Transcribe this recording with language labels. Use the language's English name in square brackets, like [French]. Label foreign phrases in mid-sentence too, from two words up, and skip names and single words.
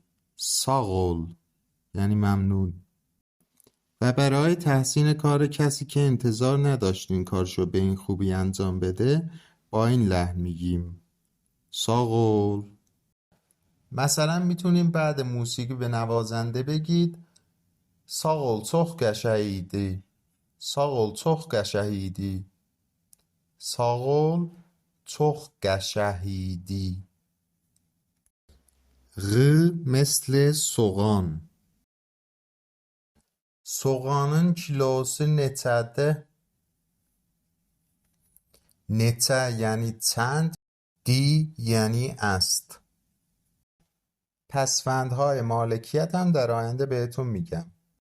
[Persian] ساغ یعنی ممنون. و برای تحسین کار کسی که انتظار نداشتین کارشو به این خوبی انجام بده با این لحن میگیم ساغ. مثلا میتونیم بعد موسیقی به نوازنده بگید [Azerbaijani] sağ çox qəşəngidi. sağ çox qəşəngidi. sağ çox qəşəngidi. [Persian] غ مثل soğan. [Azerbaijani] Soğanın kilosu neçədir? [Persian] neçə یعنی چند، دی یعنی است. پسوندهای مالکیت هم در آینده بهتون میگم.